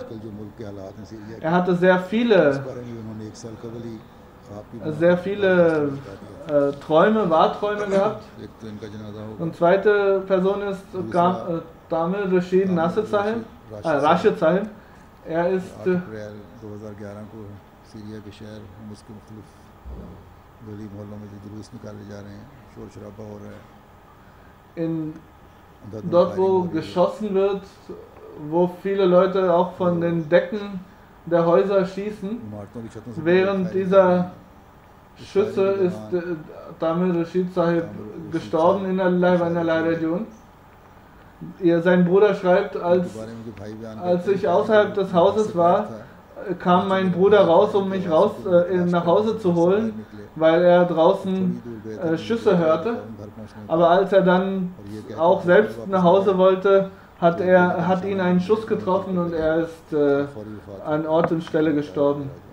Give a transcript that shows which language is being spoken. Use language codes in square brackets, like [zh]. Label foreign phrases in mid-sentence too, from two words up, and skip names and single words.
[de] Er hatte sehr viele Wahrträume gehabt. Und zweite Person ist Tamil Rashid Rashid Sahib. Er ist [hi] सीरिया के शहर हुम्स के मुख्तलिफ गली मोहल्लों में जो जुलूस निकाले जा रहे हैं, शोर शराबा हो रहा है। [de] Dort, wo geschossen wird, wo viele Leute auch von den Decken der Häuser schießen, während dieser Schüsse ist Tamil Rashid Sahib gestorben, [ar] إنا لله وإنا إليه راجعون. [de] Sein Bruder schreibt, als ich außerhalb des Hauses war, kam mein Bruder raus, um mich nach Hause zu holen, weil er draußen Schüsse hörte. Aber als er dann auch selbst nach Hause wollte, hat ihn ein Schuss getroffen und er ist an Ort und Stelle gestorben.